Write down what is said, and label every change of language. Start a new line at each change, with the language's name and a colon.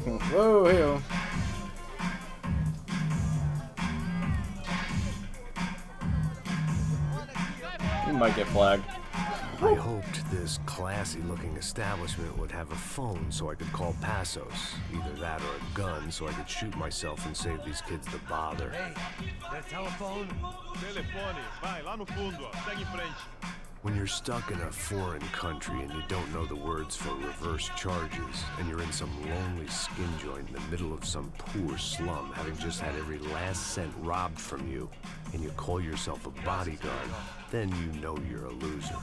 English: Whoa, hey-oh. You might get flagged. I hoped this classy-looking establishment would have a phone so I could call Passos. Either that or a gun so I could shoot myself and save these kids the bother. Hey, that telephone?
Portuguese: Telefone, vai lá no fundo, ó. Segue em frente.
English: When you're stuck in a foreign country and you don't know the words for reverse charges, and you're in some lonely skin joint in the middle of some poor slum, having just had every last cent robbed from you, and you call yourself a bodyguard, then you know you're a loser.